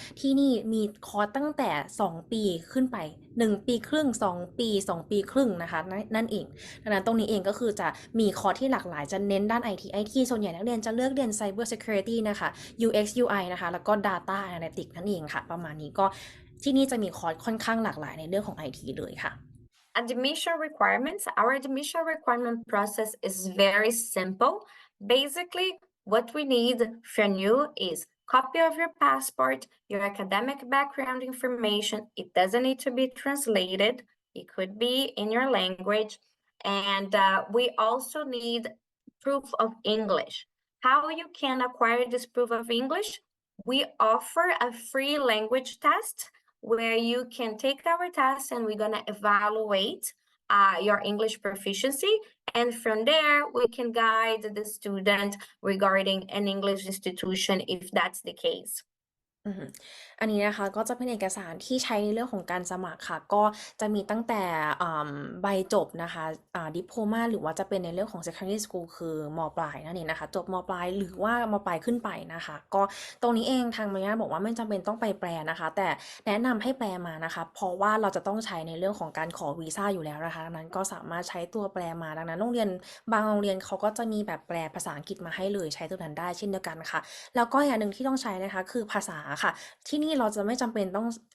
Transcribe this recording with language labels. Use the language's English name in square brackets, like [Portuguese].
[Thai] ที่นี่มีคอร์สตั้งแต่2ปีขึ้นไป1ปีครึ่ง2ปี2ปีครึ่งนะคะนั่นเองดังนั้นตรงนี้เองก็คือจะมีคอร์สที่หลากหลายจะเน้นด้าน IT ส่วนใหญ่นักเรียนจะเลือกเรียน Cybersecurity นะคะ UX UI นะคะแล้วก็ Data Analytics นั่นเองค่ะประมาณนี้ก็ที่นี่จะมีคอร์สค่อนข้างหลากหลายในเรื่องของ IT เลยค่ะ [English] Admission requirements. Our admission requirement process is very simple. Basically, what we need from you is copy of your passport, your academic background information. It doesn't need to be translated. It could be in your language. And we also need proof of English. How you can acquire this proof of English? We offer a free language test where you can take our test and we're going to evaluate your English proficiency. And from there, we can guide the student regarding an English institution if that's the case. [Thai] อันนี้นะคะก็จะเป็นเอกสารที่ใช้ในเรื่องของการสมัครค่ะก็จะมีตั้งแต่ใบจบนะคะดิโพมาหรือว่าจะเป็นในเรื่องของ [English] secondary school [Thai] คือม.ปลายนั่นเองนะคะจบม. ปลายหรือว่าม. ปลายขึ้นไปนะคะก็ตรงนี้เองทางมารยาทบอกว่าไม่จำเป็นต้องไปแปลนะคะแต่แนะนำให้แปลมานะคะเพราะว่าเราจะต้องใช้ในเรื่องของการขอวีซ่าอยู่แล้วนะคะดังนั้นก็สามารถใช้ตัวแปลมาดังนั้นโรงเรียนบางโรงเรียนเขาก็จะมีแบบแปลภาษาอังกฤษมาให้เลยใช้ตัวนั้นได้เช่นเดียวกันค่ะแล้วก็อย่างหนึ่งที่ต้องใช้นะคะคือภาษาค่ะที่นี่เราจะไม่จำเป็นต้อง